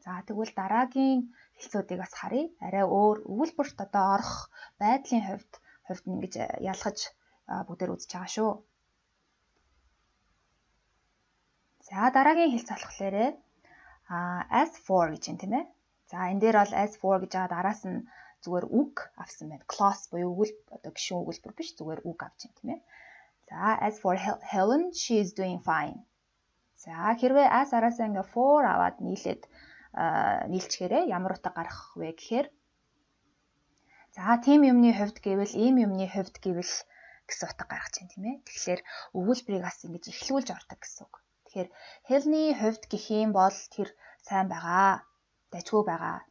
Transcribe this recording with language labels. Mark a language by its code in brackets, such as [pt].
[mn] За тэгвэл дараагийн хэлцүүдийг бас харъя. Арай өөр өгүүлбэрт одоо орох байдлын хувьд нь ингэж ялгаж бүгдээр үзэж байгаа шүү. За дараагийн хэлц болохоор as for гэж юм тийм ээ. За энэ дээр бол as for гэж хаад араас нь зүгээр үг авсан байна. Clause буюу өгүүлбэр одоо гишүүн өгүүлбэр биш зүгээр үг авч байна тийм ээ. [en] За as for Helen, she is doing fine. [mn] За хэрвээ as араасаа ингээ for аваад нийлчгээрээ ямар утга гарах вэ гэхээр за тийм юмны хувьд гэвэл ийм юмны хувьд гэвэл гэсэн утга гаргаж байна тийм ээ. Тэгэхээр өгүүлбэрийг бас ингэж эхлүүлж ордог гэсэн үг. Тэгэхээр Helen-ийн хувьд гэх юм бол тэр сайн байгаа, дайггүй байгаа.